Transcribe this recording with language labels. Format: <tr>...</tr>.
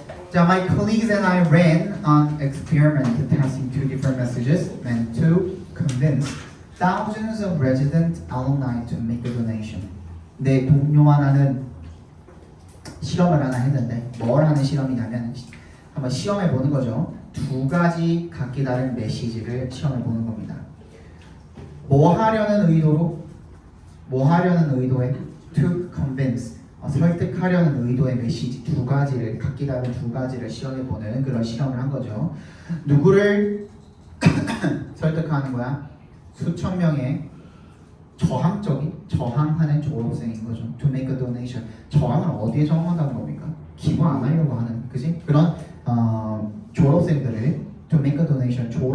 <en>자, my colleagues and I ran an experiment testing two different messages meant to convince thousands of resident alumni to make a donation.</en> <ko>내 동료와 나는 실험을 하나 했는데 뭘 하는 실험이냐면 한번 시험해 보는 거죠. 두 가지 각기 다른 메시지를 시험해 보는 겁니다. 뭐 하려는 의도로? 뭐 하려는 의도에?</ko> <en>To convince.</en> <ko>설득하려는 의도의 메시지 두 가지를 각기 다른 두 가지를 시험해 보는 그런 실험을 한 거죠. 누구를 설득하는 거야? 수천 명의 저항하는 졸업생인 거죠.</ko> <en>To make a donation.</en> <ko>저항을 어디에 저항한다는 겁니까? 기부 안 하려고 하는, 그지? 그런 졸업생들을</ko> <en>to make a donation.</en>